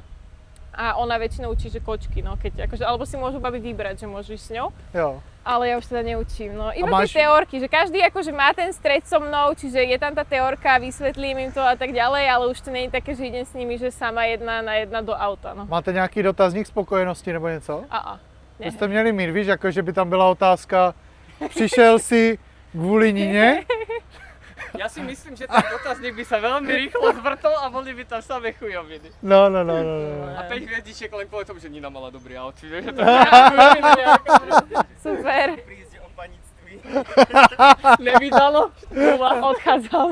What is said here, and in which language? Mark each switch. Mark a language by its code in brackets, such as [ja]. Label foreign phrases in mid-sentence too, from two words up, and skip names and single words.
[sk] A ona väčšinou učí, že kočky, no keď akože, alebo si môžu babi vybrať, že môžu ísť s ňou. Jo. Ale ja už teda neučím, no. Iba tie teórky, že každý akože má ten stret so mnou, čiže je tam tá teórka, vysvetlím im to a tak ďalej, ale už to nie je také, že idem s nimi, že sama jedna na jedna do auta, no. [cs] Máte nějaký dotazník spokojenosti nebo něco? Ne. Jste měli mít, víš, jako že by tam byla otázka, přišel si kvůli Nině? [sk] Ja si myslím, že ten dotazník by sa veľmi rýchlo zvrtol a boli by tam samé chujoviny. No. A 5 hviezdičiek len kvôli tomu, že Nina mala dobrý outfit, že to Super. prísť o panictví. Nevydalo? Odchádzam.